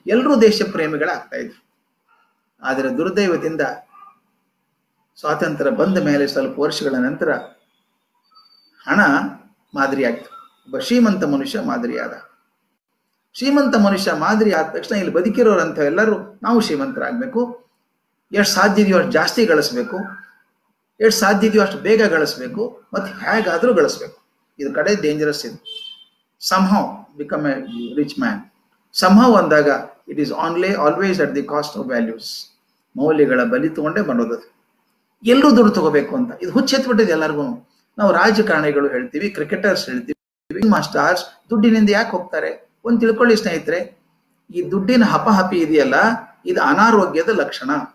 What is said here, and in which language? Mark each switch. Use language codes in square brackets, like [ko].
[kn] ಎಲ್ಲರೂ ದೇಶ ಪ್ರೇಮಿಗಳಾಗ್ತಾ ಇದ್ರು. ಆದರೆ ದುರ್ದೈವದಿಂದ ಸ್ವಾತಂತ್ರ್ಯ ಬಂದ ಮೇಲೆ ಸ್ವಲ್ಪ ವರ್ಷಗಳ ನಂತರ ಹಣ ಮಾದರಿ ಆಯ್ತು. ಒಬ್ಬ ಶ್ರೀಮಂತ ಮನುಷ್ಯ ಮಾದರಿ ಆದ. ಶ್ರೀಮಂತ ಮನುಷ್ಯ ಮಾದರಿ ಆದ ತಕ್ಷಣ ಇಲ್ಲಿ ಬದುಕಿರೋರಂತ ಎಲ್ಲರೂ ನಾವು ಶ್ರೀಮಂತರಾಗಬೇಕು, ಎಷ್ಟು ಸಾಧ್ಯ ಇದೆಯೋ ಅಷ್ಟು ಜಾಸ್ತಿ ಗಳಿಸ್ಬೇಕು, ಎಷ್ಟು ಸಾಧ್ಯ ಇದೆಯೋ ಅಷ್ಟು ಬೇಗ ಗಳಿಸ್ಬೇಕು, ಮತ್ತೆ ಹೇಗಾದ್ರೂ ಗಳಿಸ್ಬೇಕು. ಇದು ಕಡೆ ಡೇಂಜರಸ್ ಇದು. [en] somehow become a rich man. somehow ಅಂದಾಗ it is always at the cost of values. [kn] ಮೌಲ್ಯಗಳ ಬಲಿ ತಗೊಂಡೇ ಬರೋದು. ಎಲ್ಲರೂ ದುಡ್ಡು ತಗೋಬೇಕು ಅಂತ ಇದು ಹುಚ್ಚೆತ್ಬಿಟ್ಟಿದೆ ಎಲ್ಲರಿಗೂ. ನಾವು ರಾಜಕಾರಣಿಗಳು ಹೇಳ್ತೀವಿ, ಕ್ರಿಕೆಟರ್ಸ್ ಹೇಳ್ತೀವಿ, ಸ್ಟಾರ್ಸ್ ದುಡ್ಡಿನಿಂದ ಯಾಕೆ ಹೋಗ್ತಾರೆ? ಒಂದು ತಿಳ್ಕೊಳ್ಳಿ ಸ್ನೇಹಿತರೆ, ಈ ದುಡ್ಡಿನ ಹಪಹಪಿ ಇದೆಯಲ್ಲ, ಇದು ಅನಾರೋಗ್ಯದ ಲಕ್ಷಣ.